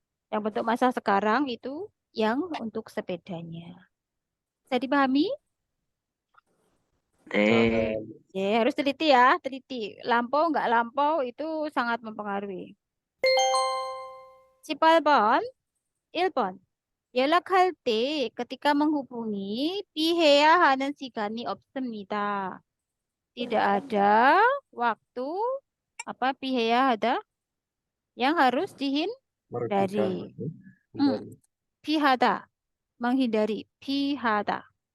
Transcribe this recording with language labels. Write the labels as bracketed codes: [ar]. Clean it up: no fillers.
[id] Yang bentuk masa sekarang itu yang untuk sepedanya. Bisa dipahami? [ko] 네. [id] Harus teliti ya, teliti. Lampau nggak lampau itu sangat mempengaruhi. [ko] 18번, 1번. 연락할 때 [id] ketika menghubungi [ko] 피해야 하는 시간이 없습니다. [id] Tidak ada waktu apa [ko] 피해야 [id] ada yang harus dihindari. [ko] 피하다, [id] menghindari, [ko] 피하다.